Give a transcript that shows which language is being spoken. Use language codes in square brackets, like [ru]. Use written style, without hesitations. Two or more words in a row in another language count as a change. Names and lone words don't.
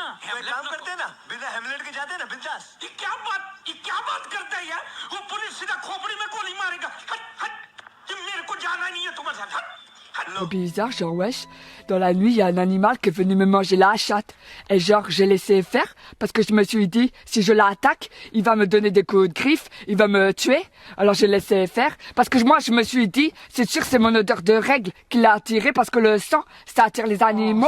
[hi] हेमलेट काम करते हैं ना, बिना हेमलेट के जाते हैं ना बिंदास। ये क्या बात करते हैं यार, वो पुलिस सीधा खोपड़ी में गोली मारेगा। हट हट, ये मेरे को जाना नहीं है तुम्हारे साथ। हट। [fr] Bizarre, genre wesh, dans la nuit il y a un animal qui est venu me manger la chatte et genre j'ai laissé faire parce que je me suis dit si je l'attaque il va me donner des coups de griffe, il va me tuer, alors j'ai laissé faire parce que moi je me suis dit c'est sûr c'est mon odeur de règle qui l'a attiré parce que le sang ça attire les animaux.